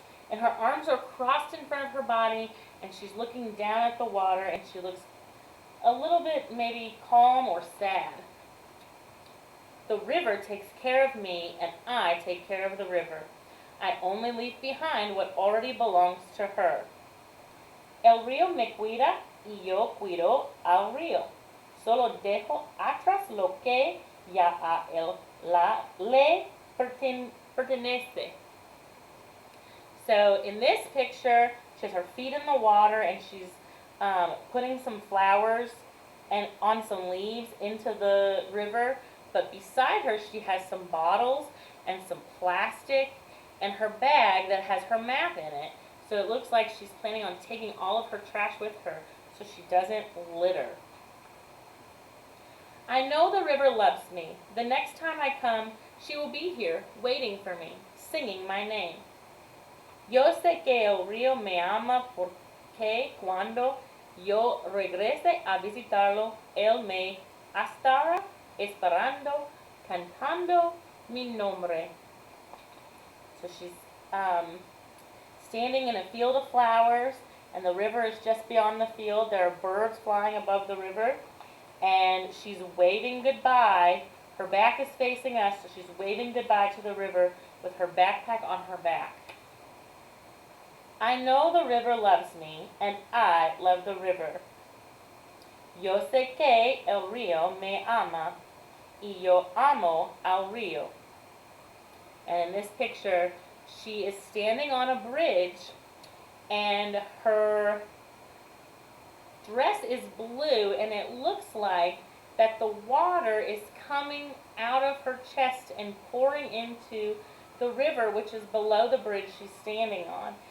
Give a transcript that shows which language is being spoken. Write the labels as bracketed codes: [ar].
[en] And her arms are crossed in front of her body, and she's looking down at the water, and she looks a little bit maybe calm or sad. The river takes care of me, and I take care of the river. I only leave behind what already belongs to her. [es] El río me cuida y yo cuido al río. Solo dejo atrás lo que ya a él le pertenece. [en] So in this picture, she has her feet in the water, and she's putting some flowers and on some leaves into the river. But beside her, she has some bottles and some plastic and her bag that has her map in it. So it looks like she's planning on taking all of her trash with her so she doesn't litter. I know the river loves me. The next time I come, she will be here waiting for me, singing my name. [es] Yo sé que el río me ama porque cuando yo regrese a visitarlo, él me estará esperando, cantando mi nombre. [en] So she's standing in a field of flowers, and the river is just beyond the field. There are birds flying above the river, and she's waving goodbye. Her back is facing us, so she's waving goodbye to the river with her backpack on her back. I know the river loves me, and I love the river. [es] Yo sé que el río me ama, y yo amo al río. [en] And in this picture, she is standing on a bridge, and her dress is blue, and it looks like that the water is coming out of her chest and pouring into the river, which is below the bridge she's standing on.